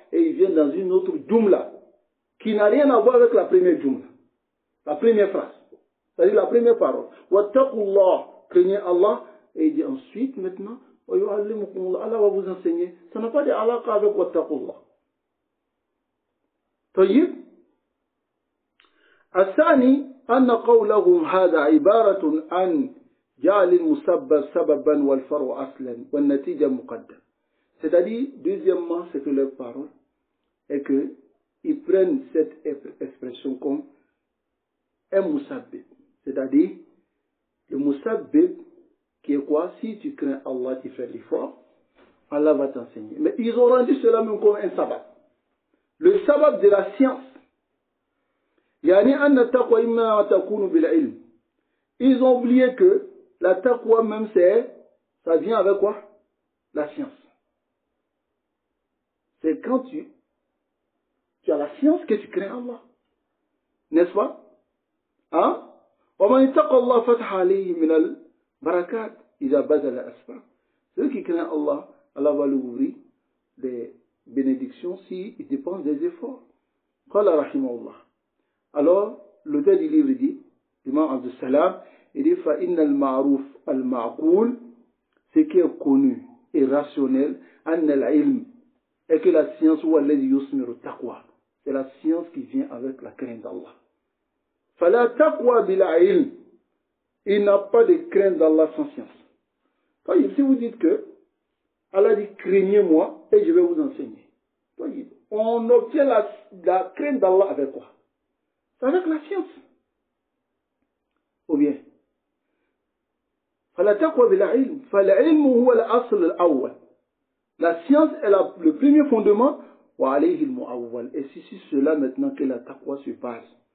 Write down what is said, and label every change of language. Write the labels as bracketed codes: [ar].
[fr] Et il vient dans une autre jumla qui n'a rien à voir avec la première jumla. La première phrase. C'est-à-dire la première parole. Wattaqullah. Craignez Allah. Et il dit ensuite, maintenant, Allah va vous enseigner. Ça n'a pas d'alaqa avec wattaqullah. [ar] طيب. الثاني أن قولهم هذا عبارة عن جعل المسبب سببا والفرع أصلا والنتيجة مقدم. [fr] C'est-à-dire, deuxièmement, c'est que leur parole est qu'ils prennent cette expression comme un musabbib. C'est-à-dire, le musabbib qui est quoi? Si tu crains Allah, tu fais l'effort, Allah va t'enseigner. Mais ils ont rendu cela même comme un sabab. Le sabab de la science. [ar] يعني أن التقوى إما تكون بالعلم. [fr] Ils ont oublié que la taqwa même ça vient avec quoi? La science. C'est quand tu as la science que tu crains Allah. N'est-ce pas? Hein? [ar] وَمَنْ اتَّقَى اللَّهَ فَتَحَ عَلَيْهِ مِنَ الْبَرَكَاتِ إِذَا بَذَلَ الْأَسْبَابِ. [fr] Celui qui craint Allah, Allah va lui ouvrir des bénédictions s'il dépense des efforts. [ar] قال رحمه الله. [fr] Alors, l'auteur du livre dit, l'imam Abdus Salam, il dit [ar] فَإِنَّ الْمَعْرُوفَ الْمَعْقُولَ, [fr] ce qui est connu et rationnel, [ar] أَنَّ الْعِلْمِ, [fr] et que la science ou [ar] الَّذِي يُثْمِرُ التَّقْوَى, [fr] c'est la science qui vient avec la crainte d'Allah. [ar] فَلَا تَقْوَى بِلَا عِلْمِ, [fr] il n'y a pas de crainte d'Allah sans science. Voyez, si vous dites que Allah dit craignez-moi et je vais vous enseigner. Voyez, on obtient la crainte d'Allah avec quoi? C'est avec la science. Ou bien, [ar] فلا تقوى بالعلم فالعلم هو الأصل الأول. [fr] La science est le premier fondement. Et c'est sur cela maintenant que la taqwa se base.